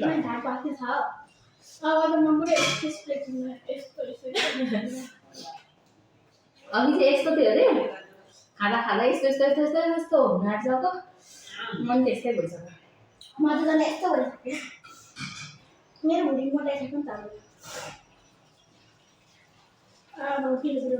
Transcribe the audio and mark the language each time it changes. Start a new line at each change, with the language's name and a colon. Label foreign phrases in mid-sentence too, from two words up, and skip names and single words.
Hindi: मैं ढाड बाकी था अब तो मम्मी इस प्लेट में इसको
Nepali: अघि चाहिँ यस्तो थियो अरे खाँदा खाँदा यस्तो यस्तो यस्तो यस्तो यस्तो हुन आँटिसक्यो मन त्यस्तै भइसक्यो मजाले यस्तो भइसक्यो मेरो भुँडी मोटाइसक्यो नि त अब किलो